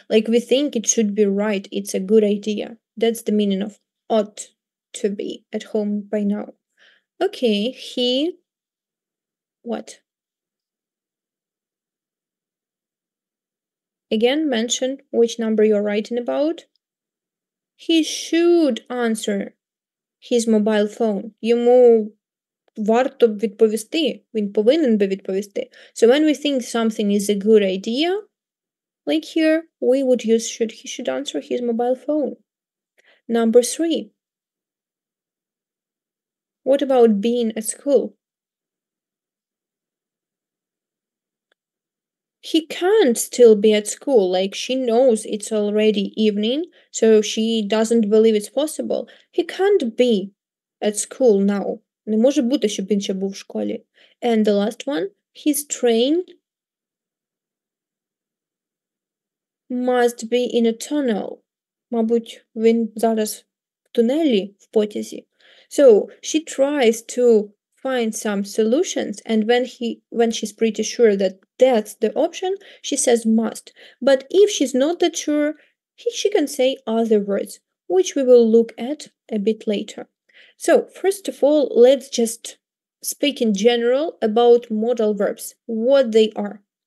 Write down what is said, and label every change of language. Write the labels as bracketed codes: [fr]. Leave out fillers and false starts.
[en] Like we think it should be right. It's a good idea. That's the meaning of ought to be at home by now. Okay, he... What? Again, mention which number you're writing about. He should answer his mobile phone. [uk] Йому варто б відповісти. Він повинен би відповісти. [en] So when we think something is a good idea, like here, we would use should. He should answer his mobile phone. Number 3. What about being at school? He can't still be at school, like she knows it's already evening, so she doesn't believe it's possible. He can't be at school now. [uk] Не може бути, щоб він ще був в школі. [en] And the last one, his train must be in a tunnel. [uk] Мабуть, він зараз в тунелі в потязі. [en] So she tries to find some solutions, and when she's pretty sure that that's the option, she says must. But if she's not that sure, she can say other words, which we will look at a bit later. So first of all, let's just speak in general about modal verbs, what they are.